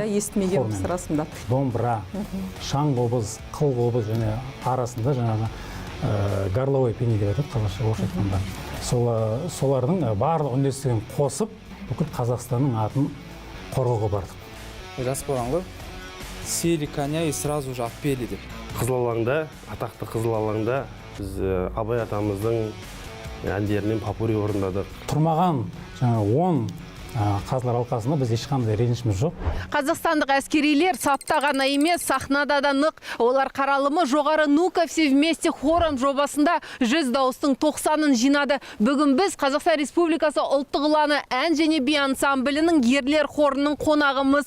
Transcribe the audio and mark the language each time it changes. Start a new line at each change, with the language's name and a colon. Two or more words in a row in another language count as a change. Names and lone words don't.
Kazakh: Иә, естімегенбіз расында. Домбыра, шаң қобыз, қыл қобыз және арасында жаңағы
Russian: горловой пени
Kazakh: деп айтады қазақша орысша айтқанда. Солардың барлық үндестігін қосып, бүкіл Қазақстанның атын қорғауға бардық. Жас болған ғой,
Russian: сели коня и сразу же отпели деп.
Kazakh: Қызыл алаңда, атақты Қызыл алаңда біз Абай атамыздың әндерінен попури орындадық. Тұрмаған 10 қазылар алқасында біз ешқандай ренішіміз жоқ. Қазақстандық әскерилер сапта ғана емес, сахнада да нық. Олар қаралымы жоғары «Ну-ка все вместе» хором жобасында 100 дауыстың 90-ын жинады. Бүгін біз Қазақстан Республикасы ұлттық ұланы ән және би ансамблінің ерлер хорының қонағымыз.